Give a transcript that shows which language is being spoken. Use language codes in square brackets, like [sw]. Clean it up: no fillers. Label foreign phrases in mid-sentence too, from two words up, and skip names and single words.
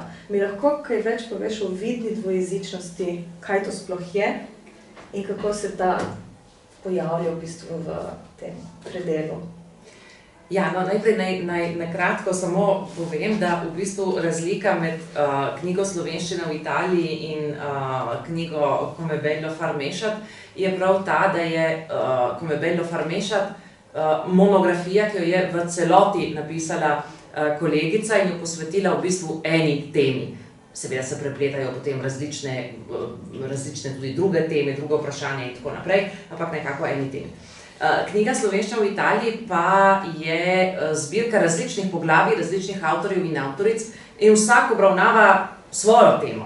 [sl] Mi lahko kaj več poveš o vidni dvojezičnosti, kaj to sploh je in kako se ta pojavlja v bistvu v tem predelu? Ja, no, najprej naj kratko samo povem, da v bistvu razlika med knjigo Slovenščina v Italiji in knjigo Come bello far mešat je prav ta, da je Come bello far mešat monografija, ki jo je v celoti napisala kolegica in jo posvetila v bistvu eni temi. Seveda se prepletajo potem različne tudi druge teme, druge vprašanja in tako naprej, ampak nekako eni temi. Knjiga Slovenščina v Italiji pa je zbirka različnih poglavij, različnih avtorjev in avtoric in vsak obravnava svojo temo.